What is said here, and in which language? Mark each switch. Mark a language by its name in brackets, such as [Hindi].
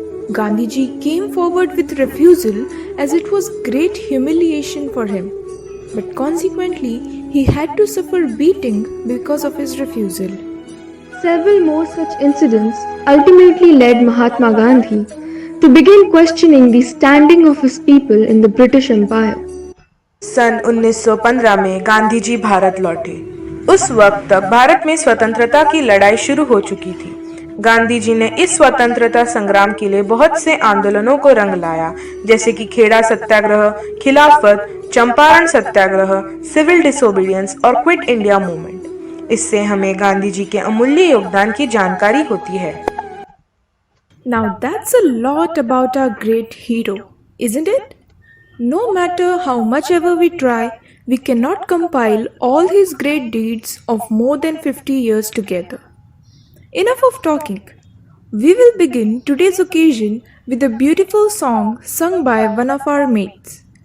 [English] Gandhiji came forward with refusal as it was great humiliation for him. But consequently, he had to suffer beating because of his refusal. Several more such incidents ultimately led Mahatma Gandhi to begin questioning the standing of his people in the British Empire. [Hindi] सन 1915 में गांधी जी भारत लौटे. उस वक्त तक भारत में स्वतंत्रता की लड़ाई शुरू हो चुकी थी. गांधी जी ने इस स्वतंत्रता संग्राम के लिए बहुत से आंदोलनों को रंग लाया, जैसे कि खेड़ा सत्याग्रह, खिलाफत, चंपारण सत्याग्रह, सिविल डिसोबीडियंस और क्विट इंडिया मूवमेंट. इससे हमें गांधी जी के अमूल्य योगदान की जानकारी होती है. [English] Now that's a lot about our great hero, isn't it? No matter how much ever we try, we cannot compile all his great deeds of more than 50 years together. Enough of talking. We will begin today's occasion with a beautiful song sung by one of our mates.